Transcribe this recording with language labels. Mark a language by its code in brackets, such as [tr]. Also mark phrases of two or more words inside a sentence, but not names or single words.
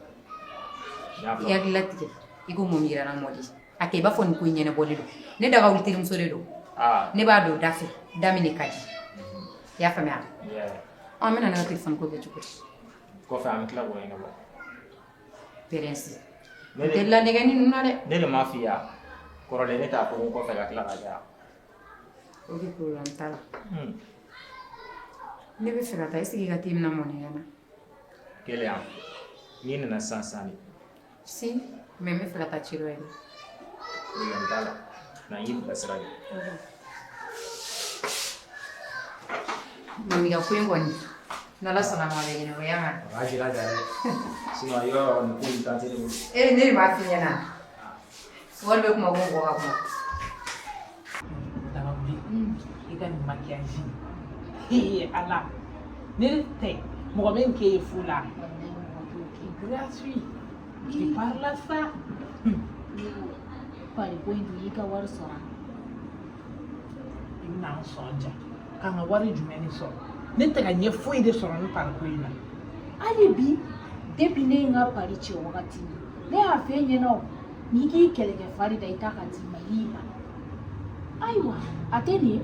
[bm] I hakili latigɛ i ko mɔmi yɛrɛ na mɔdi a kɛ i b'a fɔ nin ko in ɲɛnabɔlen don ne daga wuli terimuso de don ne b'a don da fɛ da min de ka di i y'a faamuya an bɛna ne ka telefɔni ko bɛ cogo di. kɔfɛ an bɛ tila k'o ɲɛnabɔ. Prince n tɛ ladege ni ninnu na dɛ. ne de m'a f'i ye kɔrɔlen ne t'a fɔ ko kɔfɛ ka tila ka diya. ok problème t'a la ne bɛ fɛ ka taa [fr] est ce que [bm] i ka t'i mina mɔni na. kelen n'i nana sisan sisan de. [fr] si mais [bm] n bɛ fɛ ka taa ci dɔ ye. problème t'a la na n y'i bilasira de. mami ka ko in kɔni n'Ala sɔnna ma a bɛ ɲɛnabɔ ya ma. a b'a jira dɛ sinon i b'a dɔn nin ko nin tan tɛ ne bolo. ne de b'a f'i ɲɛna wari bɛ kuma ko mɔgɔ ka kuma. daga wuli i ka nin maquillage ala ne tɛ mɔgɔ bɛ k'e ye fu la [fr] gratuit tu parles ça [bm] pari ko in dun y'i ka wari sɔrɔ i bɛna n sɔnja ka n ka wari jumɛn de sɔrɔ ne tɛ ka ɲɛ foyi de sɔrɔ ni pari ko in na hali bi depuis ne ye n ka pari cɛ wagati min ne y'a f'e ɲɛna o n'i k'i kɛlɛkɛ fari da i t'a ka d'i ma i y'i ban ayiwa a tɛ nin ye